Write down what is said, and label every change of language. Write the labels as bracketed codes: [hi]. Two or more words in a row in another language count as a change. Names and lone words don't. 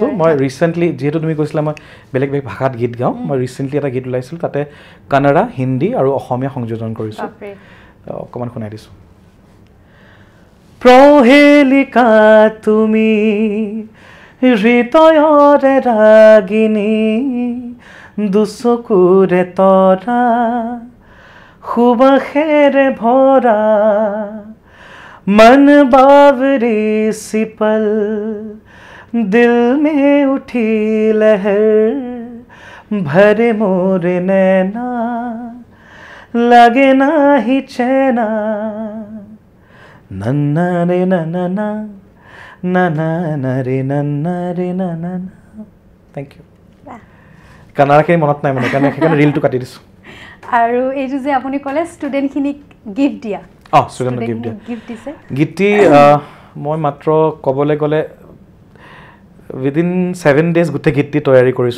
[as] মই ৰিচেণ্টলি, যিহেতু তুমি কৈছিলা মই বেলেগ বেলেগ ভাষাত গীত গাওঁ, মই ৰিচেণ্টলি এটা গীত ওলাইছিলোঁ, তাতে কানাড়া, হিন্দী আৰু অসমীয়া সংযোজন কৰিছোঁ, অকণমান শুনাই দিছোঁ। প্ৰহেলিকা তুমি হৃদয়ৰে ৰাগিনী, দুচকুৰে তৰা সুবাসেৰে ভৰা, [hi] मन बावरी सी पल दिल में उठी लहर, भरे मोरे नैना लगे ना ही चैना, नन्ना रे नन्ना नन्ना रे नन्ना रे नन्ना। [en] Thank you. [as] কানাড়াখিনি মনত নাই মানে, সেইকাৰণে ৰিলটো কাটি দিছোঁ। আৰু এইটো যে আপুনি ক'লে ষ্টুডেণ্টখিনিক গিফ্ট দিয়া, ষ্টুডেণ্টক গিফ্ট দিছে। গীতটি মই মাত্ৰ ক'বলৈ গ'লে [en] within 7 days [as] গোটেই গীতটি তৈয়াৰী কৰিছোঁ।